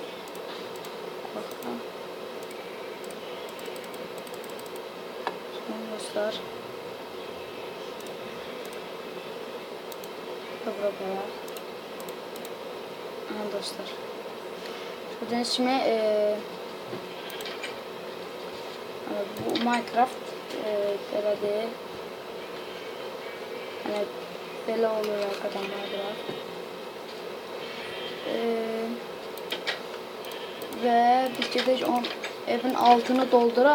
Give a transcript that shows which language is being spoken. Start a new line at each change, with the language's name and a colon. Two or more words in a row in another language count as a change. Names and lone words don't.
Turkish: Dostlar. Burada. Aha dostlar. Gördüğünüz gibi bu Minecraft
Azerbaijani: belə deyil. Yəni belə olur arkadan Minecraft. Ve biz gedək evin altını dolduraq.